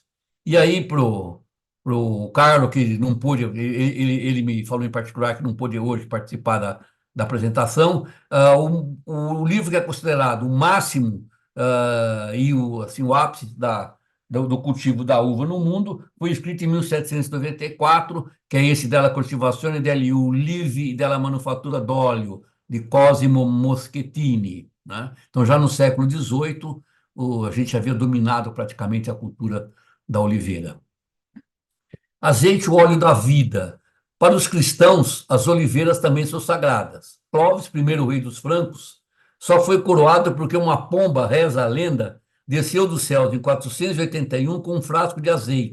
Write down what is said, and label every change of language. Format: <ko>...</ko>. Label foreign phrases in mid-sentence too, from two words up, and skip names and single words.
<pt>E aí, pro Carlos, que não pôde, ele me falou em particular que não pôde hoje participar da apresentação, o livro que é considerado o máximo e assim, o ápice do cultivo da uva no mundo foi escrito em 1794, que é esse della coltivazione degli ulivi e della manufattura d'olio, de Cosimo Moschettini, né? Então, já no século XVIII, a gente havia dominado praticamente a cultura da oliveira. Azeite, o óleo da vida. Para os cristãos, as oliveiras também são sagradas. Clovis, primeiro rei dos francos, só foi coroado porque uma pomba, reza a lenda, desceu do céu em 481 com um frasco de azeite.</pt>